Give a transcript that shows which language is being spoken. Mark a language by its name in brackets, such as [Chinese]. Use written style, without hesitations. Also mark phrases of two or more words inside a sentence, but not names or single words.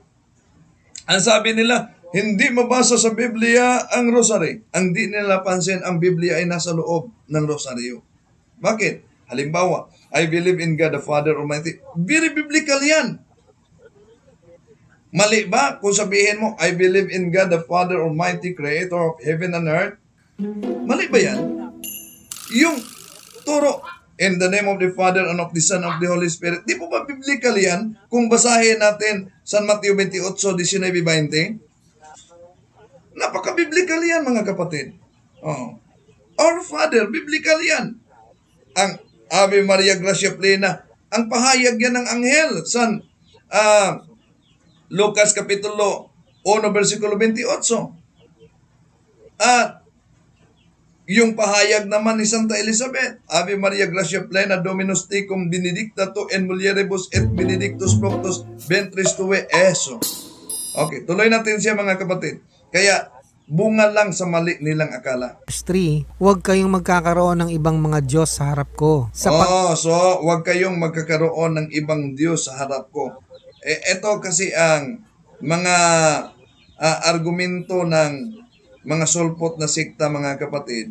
[Filipino] Ang sabi nila, hindi mabasa sa Biblia ang rosary. Ang di nila pansin, ang Biblia ay nasa loob ng rosaryo. Bakit? Halimbawa, [English] I believe in God the Father Almighty. Very biblical [Filipino] yan. Mali ba kung sabihin mo, [English] I believe in God the Father Almighty, Creator of heaven and earth? [Filipino] Mali ba yan? Yung turo, [English] in the name of the Father and of the Son of the Holy Spirit. [Filipino] Di po ba biblical yan? Kung basahin natin San Mateo 28:19-20, napaka-biblical yan mga kapatid. Our Father, biblical yan. [Latin] Ang Ave Maria Gracia Plena, [Filipino] ang pahayag yan ng anghel. San Lucas Kapitulo 1, versikulo 28. At Yung pahayag naman ni Santa Elizabeth, [Latin] Ave Maria Gracia Plena, Dominus Tecum, benedicta tu in mulieribus et benedictus fructus ventris tue, eso. [Filipino] Okay, tuloy natin siya mga kapatid. Kaya, bunga lang sa mali nilang akala. Verse 3, huwag kayong magkakaroon ng ibang mga Diyos sa harap ko. So, wag kayong magkakaroon ng ibang Diyos sa harap ko. Ito kasi ang mga argumento ng mga sulpot na sikta, mga kapatid.